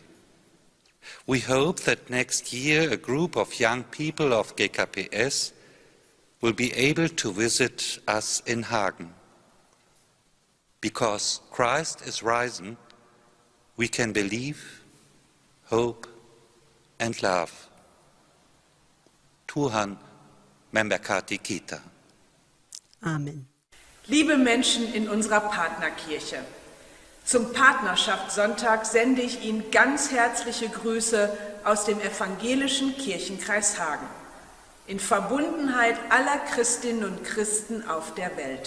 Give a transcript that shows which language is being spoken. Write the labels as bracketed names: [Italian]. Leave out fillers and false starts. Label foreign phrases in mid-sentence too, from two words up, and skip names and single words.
[English] We hope that next year a group of young people of GKPS will be able to visit us in Hagen. Because Christ is risen, we can believe, hope and love. [Indonesian] Tuhan memberkati kita. Amen. [German] Liebe Menschen in unserer Partnerkirche, zum Partnerschaftssonntag sende ich Ihnen ganz herzliche Grüße aus dem evangelischen Kirchenkreis Hagen, in Verbundenheit aller Christinnen und Christen auf der Welt.